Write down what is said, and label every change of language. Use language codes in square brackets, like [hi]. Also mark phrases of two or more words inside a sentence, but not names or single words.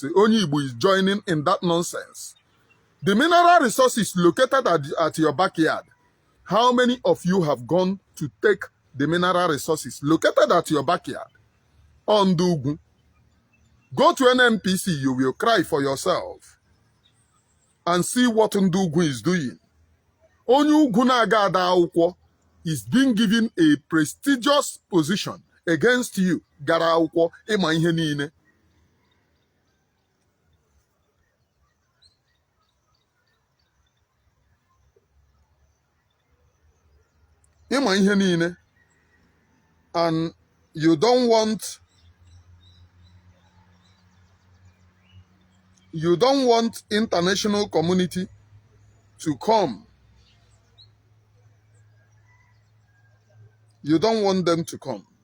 [en] Only Igbo is joining in that nonsense. The mineral resources located at your backyard. How many of you have gone to take the mineral resources located at your backyard? On Ndugu. Go to an NPC, you will cry for yourself and see what Ndugu is doing. [ig] Onye Ugwu na-aga ada akwụkwọ [en] is being given a prestigious position against you. [ig] Gara akwụkwọ ịma ihe niile. Ịma ihe niile. [en] And you don't want international community to come. You don't want them to come.